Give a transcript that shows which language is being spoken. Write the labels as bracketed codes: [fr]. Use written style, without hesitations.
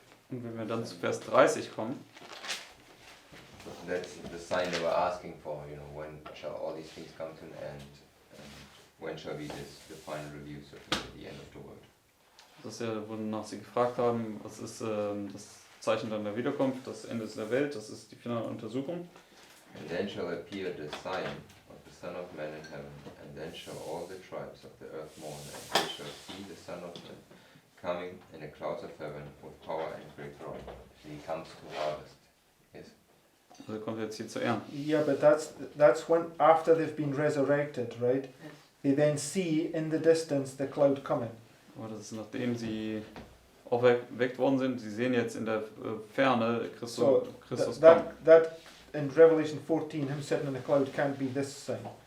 [de] Und wenn wir dann zu Vers 30 kommen, [en] That's the sign they were asking for, when shall all these things come to an end, and when shall be the final review, so to say, the end of the world. [de] das ist ja, wonach sie gefragt haben, was ist das Zeichen dann der Wiederkunft, das Ende der Welt, das ist die finale Untersuchung. [en] And then shall appear the sign of the Son of Man in heaven, and then shall all the tribes of the earth mourn, and they shall see the Son of Man coming in the clouds of heaven with power and great glory. He comes to harvest. Yes. [de] Also kommt jetzt hier zur Ernte. [en] Yeah, but that's when after they've been resurrected, right? They then see in the distance the cloud coming. [de] Aber das ist nachdem sie auferweckt worden sind, sie sehen jetzt in der Ferne Christus kommen. [en] That in Revelation 14, him sitting in the cloud can't be this sign.